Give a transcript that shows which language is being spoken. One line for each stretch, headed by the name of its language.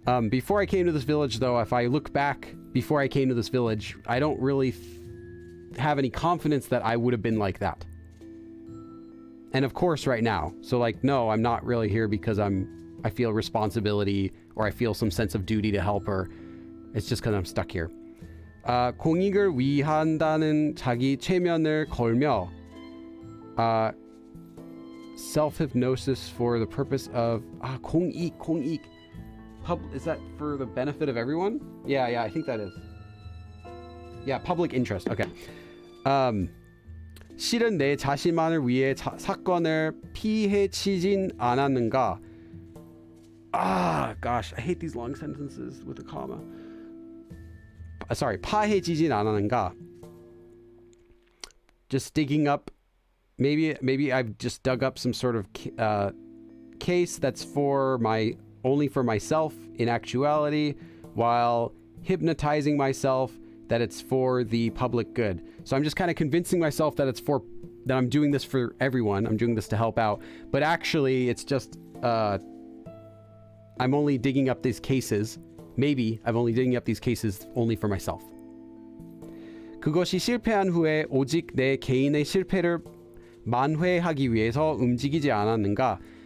English: Before I came to this village, though, if I look back before I came to this village, I don't really have any confidence that I would have been like that. And of course right now. So like, no, I'm not really here because I feel responsibility or I feel some sense of duty to help her. It's just because I'm stuck here.
Korean: 공익을 위한다는 자기 체면을 걸며
English: self-hypnosis for the purpose of
Korean: 공익.
English: Is that for the benefit of everyone? Yeah, I think that is. Yeah, public interest. Okay.
Korean: 실은 내 자신만을 위해 사건을 피해치진 않았는가?
English: Gosh, I hate these long sentences with a comma. Sorry,
Korean: 파해지진 않았는가?
English: Just digging up, maybe I've just dug up some sort of case that's only for myself in actuality, while hypnotizing myself that it's for the public good. So I'm just kind of convincing myself that I'm doing this for everyone. I'm doing this to help out. But actually, it's just, I'm only digging up these cases. Maybe I'm only digging up these cases only for myself.
Korean: 그것이 실패한 후에 오직 내 개인의 실패를 만회하기 위해서 움직이지 않았는가?